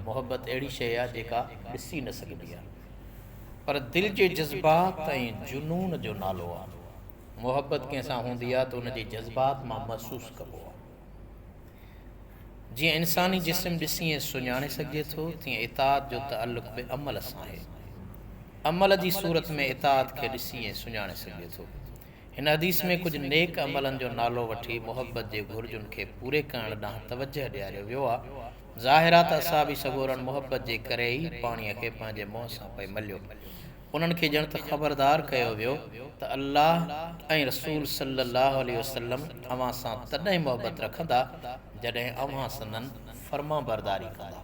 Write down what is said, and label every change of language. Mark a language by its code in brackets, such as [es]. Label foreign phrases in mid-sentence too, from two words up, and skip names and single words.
[sd] मुहबत अहिड़ी शइ आहे जेका ॾिसी न सघिबी आहे, पर दिलि जे जज़्बात ऐं जुनून जो नालो आहे। मुहबत कंहिंसां हूंदी आहे त उनजे जज़्बात मां महसूसु कबो आहे। जीअं इंसानी जिस्म ॾिसी ऐं सुञाणे सघिजे थो, तीअं इताअत जो तअल्लुक़ बि अमल सां आहे। عمل جی صورت میں اطاعت کے ॾिसी ऐं सुञाणे सघिजे थो। हिन हदीस में कुझु नेक अमलनि जो नालो वठी मोहबत जे घुर्जुनि खे पूरे करण ॾांहुं तवजह ॾियारियो वियो आहे। ज़ाहिरा त असहाबी सॻोरनि मोहबत जे करे ई पाणीअ खे पंहिंजे मुंहं सां पई मलियो। उन्हनि खे ॼण त ख़बरदार कयो वियो त अल्लाह ऐं रसूल [ar] صلى الله عليه وسلم [sd] अव्हां सां तॾहिं मोहबत रखंदा जॾहिं अव्हां संदनि फर्मा बरदारी कंदा।